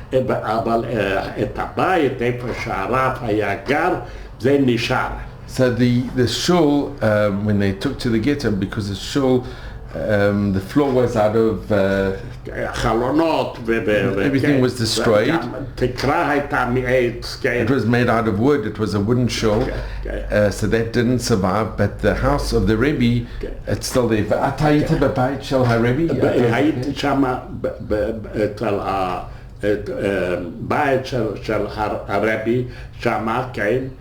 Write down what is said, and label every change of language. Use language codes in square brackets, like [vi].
[he] אבל את הבית, איפה שהרב היה גר, זה נשאר. [en] So the shul, when they took to the ghetto, because the shul, the floor was out of... everything was destroyed. It was made out of wood, it was a wooden shul, so that didn't survive, but the house of the Rebbe, it's still there. [he] אתה היית בבית של הרבי? הייתי שם אצל הבית של הרבי, שם, כן.